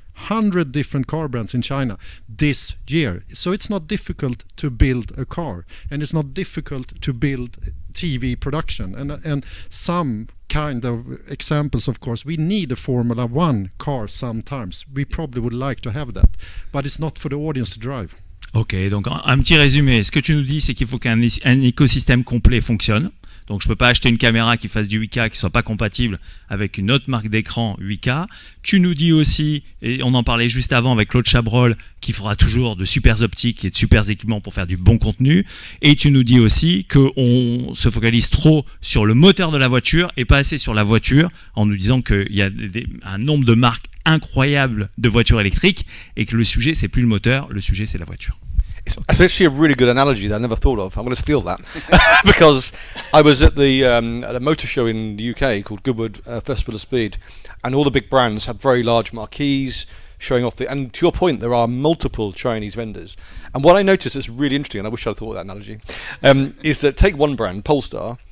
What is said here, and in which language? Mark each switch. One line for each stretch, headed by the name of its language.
English: 100 different car brands in China this year. So it's not difficult to build a car, and it's not difficult to build TV production. And some kind of examples, of course, we need a Formula One car sometimes. We probably would like to have that, but it's not for the audience to drive.
French: Ok, donc un petit résumé. Ce que tu nous dis, c'est qu'il faut qu'un écosystème complet fonctionne. Donc je ne peux pas acheter une caméra qui fasse du 8K qui ne soit pas compatible avec une autre marque d'écran 8K. Tu nous dis aussi, et on en parlait juste avant avec Claude Chabrol, qu'il fera toujours de super optiques et de super équipements pour faire du bon contenu. Et tu nous dis aussi qu'on se focalise trop sur le moteur de la voiture et pas assez sur la voiture, en nous disant qu'il y a un nombre de marques incroyables de voitures électriques et que le sujet, c'est plus le moteur, le sujet, c'est la voiture.
English: It's actually a really good analogy that I never thought of. I'm going to steal that because I was at a motor show in the UK called Goodwood Festival of Speed, and all the big brands had very large marquees showing off and to your point, there are multiple Chinese vendors. And what I noticed is really interesting, and I wish I'd thought of that analogy, is that take one brand, Polestar.